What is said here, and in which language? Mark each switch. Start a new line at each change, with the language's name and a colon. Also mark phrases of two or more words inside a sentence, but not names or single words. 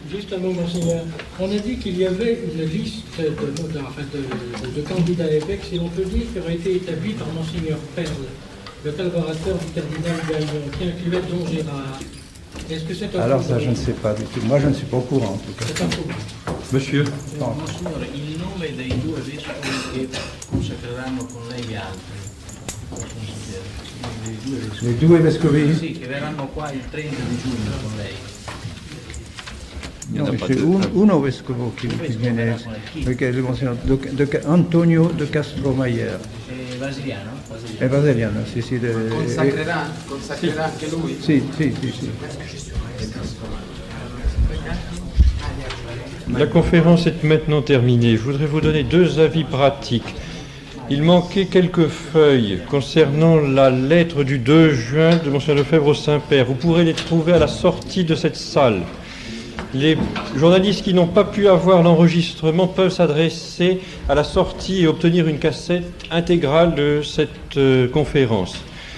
French: Juste un mot, monseigneur. On a dit qu'il y avait une liste de candidats évêques, si l'on peut dire, qui aurait été établie par monseigneur Perle, le collaborateur du cardinal Gallon, qui incluait Don Gérard. Est-ce que c'est un Alors ça, je ne sais pas du tout. Moi, je ne suis pas au courant, en tout cas. C'est un faux. Monsieur.
Italian: Monsignore, il nome dei due vescovi che consacreranno con lei gli altri. Les due vescovi? Sì, che verranno qua il 30 di giugno con lei.
French: Non, c'est
Italian: uno vescovo qui viene, perché il monsignor Antonio de Castromayer. Basiliano? È Basiliano, sì, sì. Consacrerà anche lui? Sì.
French: La conférence est maintenant terminée. Je voudrais vous donner deux avis pratiques. Il manquait quelques feuilles concernant la lettre du 2 juin de Monseigneur Lefebvre au Saint-Père. Vous pourrez les trouver à la sortie de cette salle. Les journalistes qui n'ont pas pu avoir l'enregistrement peuvent s'adresser à la sortie et obtenir une cassette intégrale de cette conférence.